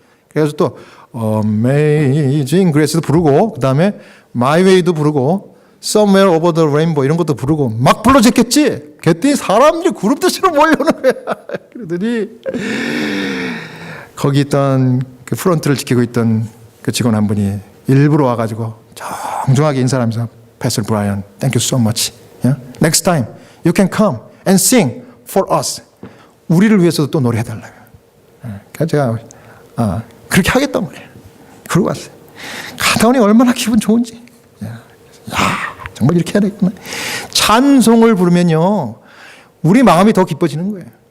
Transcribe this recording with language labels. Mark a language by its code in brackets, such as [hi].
[ko] 그래서 또 Amazing Grace도 부르고 그 다음에 My Way도 부르고 Somewhere Over the Rainbow 이런 것도 부르고 막 불러줬겠지. 그랬더니 사람들이 그룹 대시로 몰려오는 거야. 그러더니 거기 있던 그 프론트를 지키고 있던 그 직원 한 분이 일부러 와가지고 정중하게 인사를 하면서 [en] Pastor Brian, thank you so much. Next time you can come and sing for us. [ko] 우리를 위해서도 또 노래해달라고. 그래서 제가 그렇게 하겠단 말이에요. 그러고 왔어요. 가다 보니 얼마나 기분 좋은지. 야, 정말 이렇게 해야 되겠구나. 찬송을 부르면요, 우리 마음이 더 기뻐지는 거예요.